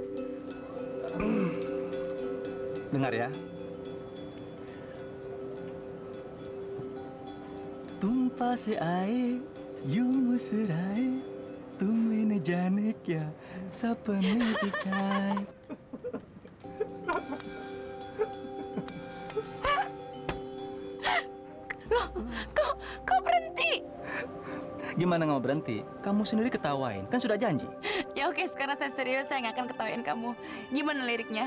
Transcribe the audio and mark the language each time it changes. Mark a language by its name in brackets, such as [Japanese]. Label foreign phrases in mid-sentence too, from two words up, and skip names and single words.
[Indonesian] Dengar ya. Tumpah se air, [Hindi] यूं मुस्कुराए, तुम्हें न जाने क्या सपने दिखाए. [Indonesian] Loh, kok berhenti? Gimana nggak mau berhenti? Kamu sendiri ketawain, kan sudah janji. Ya oke, sekarang saya serius, saya nggak akan ketawain kamu. Gimana liriknya?